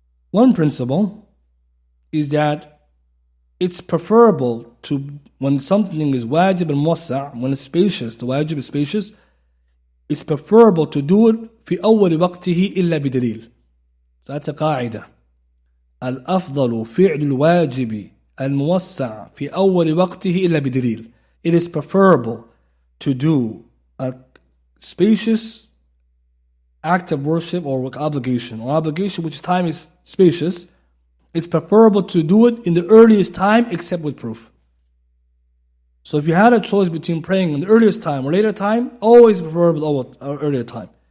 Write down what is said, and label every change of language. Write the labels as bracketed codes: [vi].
[en] One principle is that it's preferable to, when something is wajib and muwassa', when it's spacious, the wajib is spacious, it's preferable to do it [ar] في أول وقته إلا بدليل. [en] So that's a قاعدة. [ar] الأفضل فعل الواجب الموسع في أول وقته إلا بدليل. [en] It is preferable to do a spacious act of worship or obligation which time is spacious. It's preferable to do it in the earliest time except with proof. So if you had a choice between praying in the earliest time or later time, always preferable earlier time.